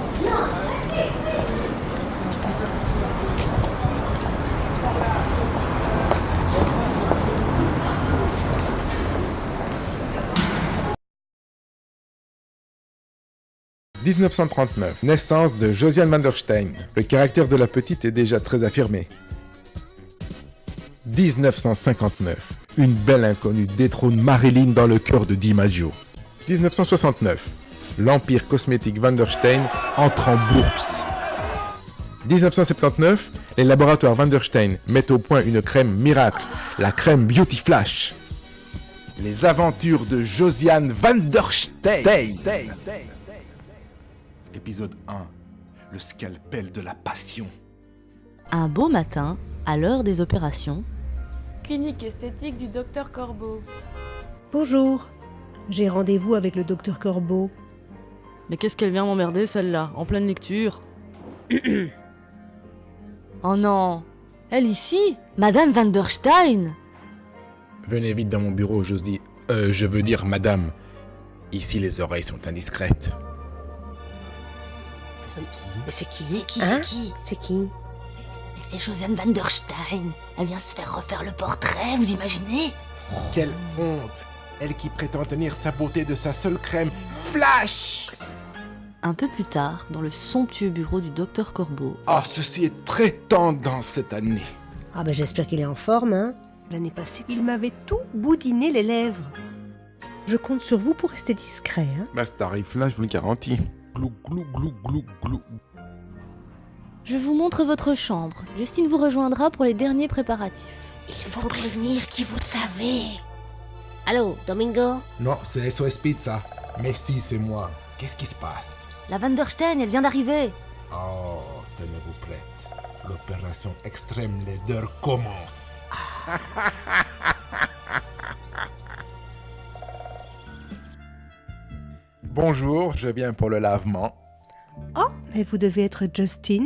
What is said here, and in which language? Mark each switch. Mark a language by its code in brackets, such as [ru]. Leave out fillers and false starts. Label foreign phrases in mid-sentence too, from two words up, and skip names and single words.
[fr] 1939, naissance de Josiane van der Steen. Le caractère de la petite est déjà très affirmé. 1959, une belle inconnue détrône Marilyn dans le cœur de DiMaggio. 1969, l'empire cosmétique Van der Steen entre en bourse. 1979, les laboratoires Van der Steen mettent au point une crème miracle, la crème Beauty Flash. Les aventures de Josiane van der Steen. Épisode 1. Le scalpel de la passion. Un beau matin, à l'heure des opérations, Clinique esthétique du docteur Corbeau. Bonjour, j'ai rendez-vous avec le docteur Corbeau. mais qu'est-ce qu'elle vient m'emmerder celle-là, en pleine lecture? Oh non, elle ici, Madame van der Steen. Venez vite dans mon bureau, je veux dire madame. Ici les oreilles sont indiscrètes. C'est qui C'est qui C'est Josiane van der Steen. Elle vient se faire refaire le portrait, vous imaginez? Quelle honte! Elle qui prétend tenir sa beauté de sa seule crème. Flash! Un peu plus tard, dans le somptueux bureau du docteur Corbeau, Ah, ceci est très tendance cette année. Ah ben j'espère qu'il est en forme, hein. L'année passée, il m'avait tout boudiné les lèvres. Je compte sur vous pour rester discret, hein. Bah, ce tarif-là, je vous le garantis. Glou, glou, glou, glou, glou. je vous montre votre chambre. Justine vous rejoindra pour les derniers préparatifs. Il faut prévenir qui vous savez. Allô, Domingo? Non, c'est SOS Pizza. Mais si, c'est moi. Qu'est-ce qui se passe? La van der Steen, elle vient d'arriver. Oh, tenez-vous prête. L'opération extrême leader commence. Bonjour, je viens pour le lavement. Oh, mais vous devez être Justine.